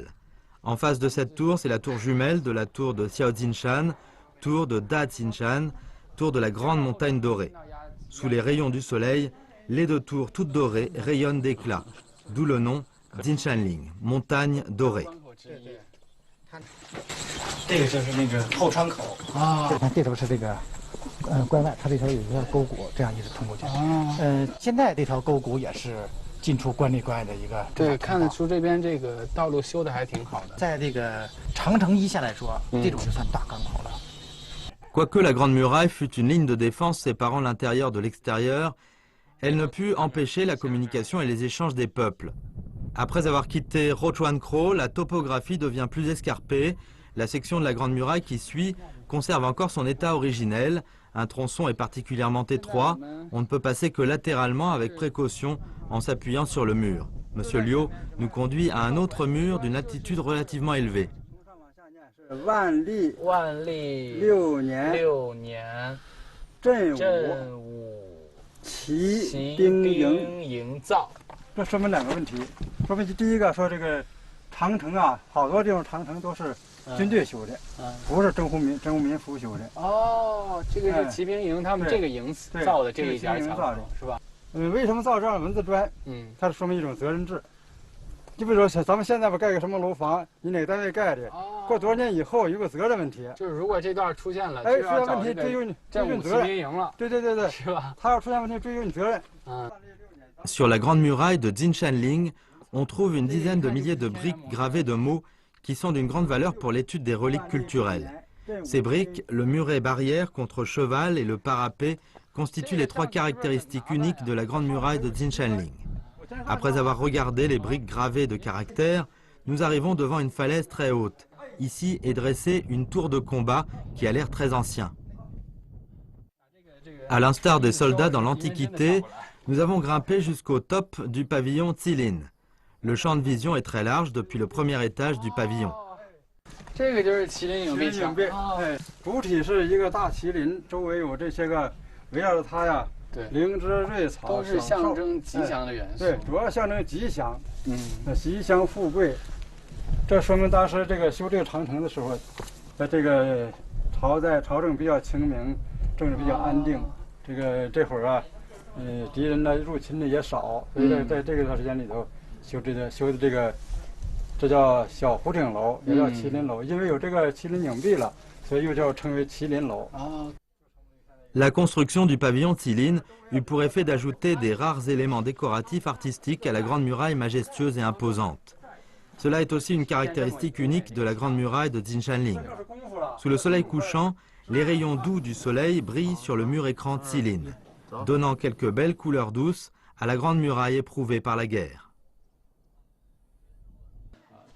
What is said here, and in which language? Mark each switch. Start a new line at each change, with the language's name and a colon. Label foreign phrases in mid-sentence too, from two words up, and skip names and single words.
French: En face de cette tour, c'est la tour jumelle de la tour de Xiaojinshan, tour de Dajinshan, tour de la grande montagne dorée. Sous les rayons du soleil, les deux tours toutes dorées rayonnent d'éclat, d'où le nom Dinshanling, montagne dorée.
Chinese: 这个就是那个后窗口啊，看这头是这个，关外，它这头有一个沟谷，这样一直通过去。现在这条沟谷也是进出关内关外的一个。对，看得出这边这个道路修的还挺好的。在这个长城一线来说，这种就算大港口了。
French: Quoique la Grande Muraille fût une ligne de défense séparant l'intérieur de l'extérieur, elle ne put empêcher la communication et les échanges des peuples. Après avoir quitté Rochuankro, la topographie devient plus escarpée. La section de la Grande Muraille qui suit conserve encore son état originel. Un tronçon est particulièrement étroit. On ne peut passer que latéralement avec précaution en s'appuyant sur le mur. Monsieur Liu nous conduit à un autre mur d'une altitude relativement élevée.
Chinese: 万历6年正午骑兵营造。这说明两个问题，说明第一个说这个长城啊，好多地方长城都是军队修的，不是征务民夫修的。哦，这个是骑兵营，他们这个营造的这一点墙，是吧？为什么造这样的文字砖？它是说明一种责任制。就比如说咱们现在吧盖个什么楼房，你哪个单位盖的，过多少年以后有个责任问题。就是如果这段出现了，出现问题追究你责任。骑兵营了，对，是吧？他要出现问题追究你责任。
French: Sur la grande muraille de Dinshanling, on trouve une dizaine de milliers de briques gravées de mots qui sont d'une grande valeur pour l'étude des reliques culturelles. Ces briques, le muret barrière contre cheval et le parapet constituent les trois caractéristiques uniques de la grande muraille de Dinshanling. Après avoir regardé les briques gravées de caractères, nous arrivons devant une falaise très haute. Ici est dressée une tour de combat qui a l'air très ancien. À l'instar des soldats dans l'Antiquité, nous avons grimpé jusqu'au top du pavillon Tsilin. Le champ de vision est très large depuis le premier étage du pavillon.
Chinese: 这个就是麒麟影壁墙，主体是一个大麒麟，周围有这些个围绕着它呀，灵芝瑞草，都是象征吉祥的元素。对，主要象征吉祥，吉祥富贵。这说明当时这个修这个长城的时候，这个朝政比较清明，政治比较安定。这会儿啊。敌人呢入侵的也少，所以在这个段时间里头修的这个，这叫小湖顶楼，也叫麒麟楼，因为有这个麒麟影壁了，所以又称为麒麟楼。
French: La construction du pavillon Tsilin eut pour effet d'ajouter des rares éléments décoratifs artistiques à la grande muraille majestueuse et imposante. Cela est aussi une caractéristique unique de la grande muraille de Dinshanling. Sous le soleil couchant, les rayons doux du soleil brillent sur le mur écran Tsilin, donnant quelques belles couleurs douces à la grande muraille éprouvée par la guerre.